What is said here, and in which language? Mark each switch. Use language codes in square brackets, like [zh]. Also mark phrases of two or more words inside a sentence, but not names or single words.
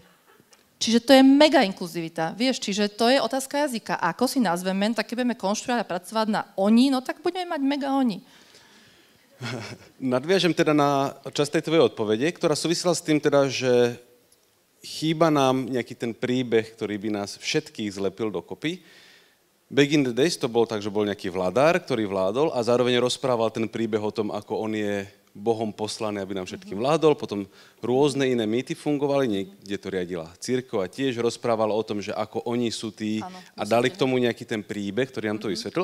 [sk] Čiže to je mega inkluzivita, vieš, čiže to je otázka jazyka. A ako si nazveme, tak keď budeme konštruovať a pracovať na oni, no tak budeme mať mega oni. Nadviažem teda na časť tej tvojej odpovede, ktorá súvisela s tým teda, že chýba nám nejaký ten príbeh, ktorý by nás všetkých zlepil dokopy. [en] Back in the days [sk] to bol tak, že bol nejaký vladár, ktorý vládol a zároveň rozprával ten príbeh o tom, ako on je Bohom poslaný, aby nám všetkým vládol. Potom rôzne iné mýty fungovali, niekde to riadila cirkev a tiež rozprával o tom, že ako oni sú tí a dali k tomu nejaký ten príbeh, ktorý nám to vysvetlil.